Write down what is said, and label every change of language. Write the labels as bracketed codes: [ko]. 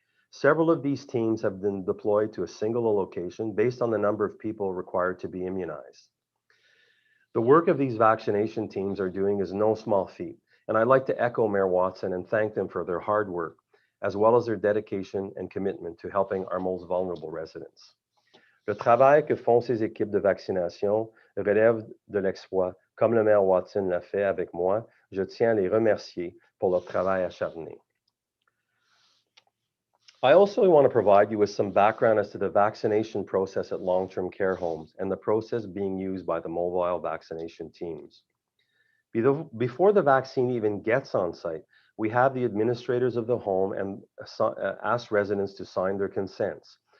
[en] Several of these teams have been deployed to a single location based on the number of people required to be immunized. The work of these vaccination teams are doing is no small feat, and I'd like to echo Mayor Watson and thank them for their hard work, as well as their dedication and commitment to helping our most vulnerable residents. [fr] Le travail que font ces équipes de vaccination relève de l'exploit, comme le maire Watson l'a fait avec moi. Je tiens à les remercier pour leur travail acharné. [en] I also want to provide you with some background as to the vaccination process at long-term care homes and the process being used by the mobile vaccination teams. Before the vaccine even gets on site, we have the administrators of the home and ask residents to sign their consents.